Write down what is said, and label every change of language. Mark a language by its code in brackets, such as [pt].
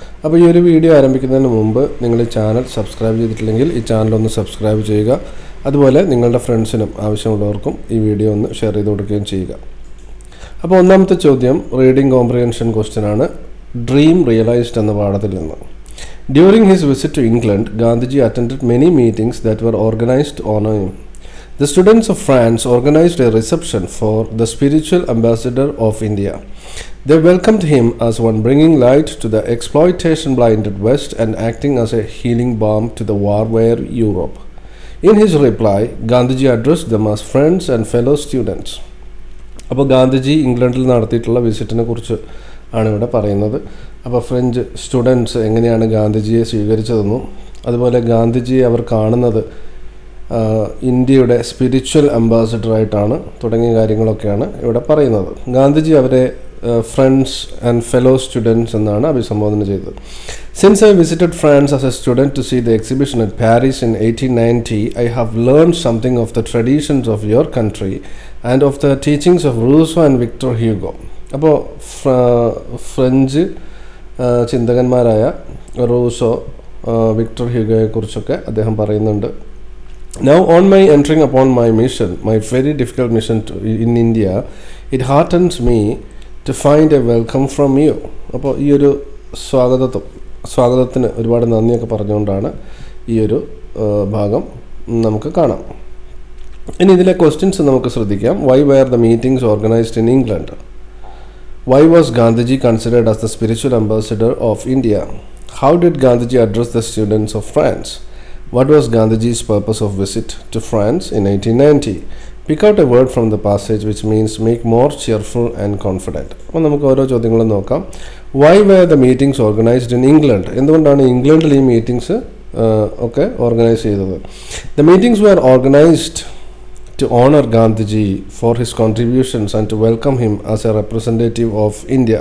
[ml] അപ്പോൾ ഈ ഒരു വീഡിയോ ആരംഭിക്കുന്നതിന് മുമ്പ് നിങ്ങൾ ഈ ചാനൽ സബ്സ്ക്രൈബ് ചെയ്തിട്ടില്ലെങ്കിൽ ഈ ചാനൽ ഒന്ന് സബ്സ്ക്രൈബ് ചെയ്യുക. അതുപോലെ നിങ്ങളുടെ ഫ്രണ്ട്സിനും ആവശ്യമുള്ളവർക്കും ഈ വീഡിയോ ഒന്ന് ഷെയർ ചെയ്ത് കൊടുക്കുകയും ചെയ്യുക. അപ്പോൾ ഒന്നാമത്തെ ചോദ്യം റീഡിംഗ് കോംപ്രിഹെൻഷൻ ക്വസ്റ്റ്യൻ ആണ്, ഡ്രീം റിയലൈസ്ഡ് എന്ന പാഠത്തിൽ നിന്ന്. [en] During his visit to England, Gandhiji attended many meetings that were organized to honor him. The students of France organized a reception for the spiritual ambassador of India. They welcomed him as one bringing light to the exploitation-blinded West and acting as a healing balm to the war-weary Europe. In his reply, Gandhiji addressed them as friends and fellow students. [ml] അപ്പോൾ ഗാന്ധിജി ഇംഗ്ലണ്ടിൽ നടത്തിയിട്ടുള്ള വിസിറ്റിനെ കുറിച്ച് ആണ് ഇവിടെ പറയുന്നത്. അപ്പോൾ French students എങ്ങനെയാണ് ഗാന്ധിജിയെ സ്വീകരിച്ചതെന്നും അതുപോലെ ഗാന്ധിജിയെ അവർ കാണുന്നത് ഇന്ത്യയുടെ സ്പിരിച്വൽ അംബാസിഡറായിട്ടാണ് തുടങ്ങിയ കാര്യങ്ങളൊക്കെയാണ് ഇവിടെ പറയുന്നത്. ഗാന്ധിജി അവരെ [en] friends and fellow students [ml] എന്നാണ് അഭിസംബോധന ചെയ്തത്. [en] Since I visited France as a student to see the exhibition at Paris in 1890, I have learned something of the traditions of your country and of the teachings of Rousseau and Victor Hugo. [ml] അപ്പോൾ French ചിന്തകന്മാരായ Rousseau, Victor ഹ്യൂഗോയെക്കുറിച്ചൊക്കെ അദ്ദേഹം പറയുന്നുണ്ട്. [en] Now on my entering upon my mission, my very difficult mission in India, it heartens me to find a welcome from you. [ml] അപ്പോൾ ഈ ഒരു സ്വാഗതത്തിന് ഒരുപാട് നന്ദിയൊക്കെ പറഞ്ഞുകൊണ്ടാണ് ഈ ഒരു ഭാഗം നമുക്ക് കാണാം. ഇനി ഇതിലെ ക്വസ്റ്റ്യൻസ് നമുക്ക് ശ്രദ്ധിക്കാം. [en] Why were the meetings organized in England? Why was Gandhiji considered as the spiritual ambassador of India? How did Gandhiji address the students of France? What was Gandhiji's purpose of visit to France in 1890? Pick out a word from the passage which means make more cheerful and confident. [ml] അപ്പോൾ നമുക്ക് ഓരോ ചോദ്യങ്ങളും നോക്കാം. [en] Why were the meetings organized in England? [ml] എന്തുകൊണ്ടാണ് ഇംഗ്ലണ്ടിൽ ഈ meetings ഒക്കെ organise ചെയ്തത്? [en] The meetings were organized to honor Gandhiji for his contributions and to welcome him as a representative of India.